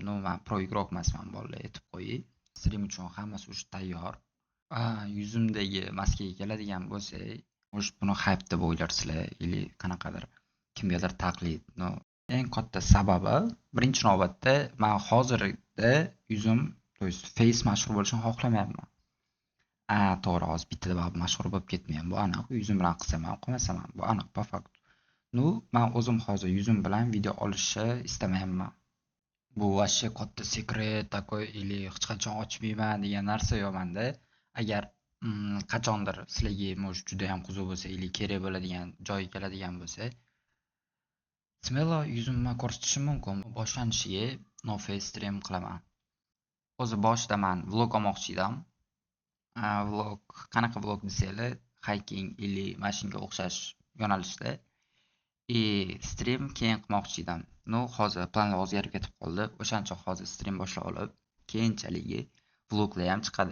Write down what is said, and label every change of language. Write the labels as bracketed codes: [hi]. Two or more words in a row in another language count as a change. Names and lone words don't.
[uz] No, men pro igrok emasman, bolalar aytib qo'ying. Stream uchun hammasi уже tayyor. Yuzimdagi maskaga keladigan bo'lsak, может, buni hype deb o'ylarsizlar или qanaqadir kimgadir taqlid. No, eng katta sababi birinchi navbatda men hozirda yuzim, [ru] то есть [uz] face mashhur bo'lishini xohlamayapman. To'g'ri, hozir bitta deb mashhur bo'lib ketmayman. Bu aniq. Yuzim bilan qilsam ham, qilmasam ham, bu aniq [ru] по факт. [uz] No, men o'zim hozir yuzim bilan video olishni istamayapman. Bu вообще katta [ru] секрет такой или [uz] hech qachon ochmayman degan narsa yo'q menda. Agar qachondir sizlarga может juda ham qiziq bo'lsa или kerak bo'ladigan joyi keladigan bo'lsa, smelo yuzimni ko'rsatishim mumkin. Boshlanishiga [en] no face [uz] stream qilaman. O'zi boshida men vlog olmoqchi edim. Vlog, qanaqa vlog desanglar, hiking или mashinaga o'xshash yo'nalishda. Stream keyin qilmoqchi edim. No, hozir planlar o'zgarib ketib qoldi. O'shancha hozir stream boshlab olib, keyinchalik vloglar ham chiqadi.